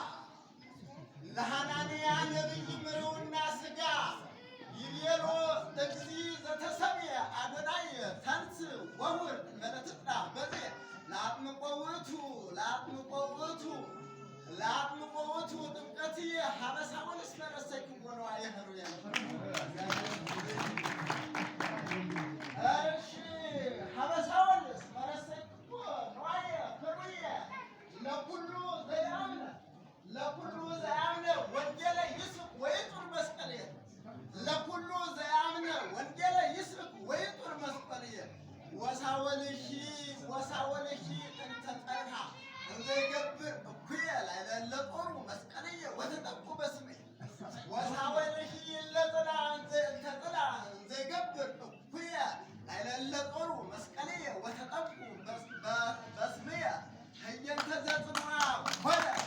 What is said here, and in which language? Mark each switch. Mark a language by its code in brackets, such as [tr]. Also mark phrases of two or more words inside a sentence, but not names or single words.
[gez] ይቤሎ እግዚእ ዘተሰምየ አዶናይ ተንሥእ ወሑር እንበለ ትጽናዕ በዚህ ለአጥምቆ ውእቱ ጥምቀትየ ሀበሳውን እስመ ረሰይክዎ ነዋየ ኅሩየ። እሺ ሀበሳውን እስመ ረሰይክዎ ነዋየ ኅሩየ ለኩሉ ዘያምነ ወንጌለ ይስብክ ወይጡር መስቀልየ ለኩሉ ዘያምነ ወንጌለ ይስብክ ወይጡር መስቀልየ ወሳወልሂ እንተ ጸንሐ እንዘ ይገብር እኩየ ላዕለ እለ ጦሩ መስቀልየ ወተጠቁ በስሜ ወሳወልሂ እንተ ጥላ እንዘ ይገብር እኩየ ላዕለ እለ ጦሩ መስቀልየ ወተጠቁ በስሜየ ህየንተ ዘጽንዓ ኮነ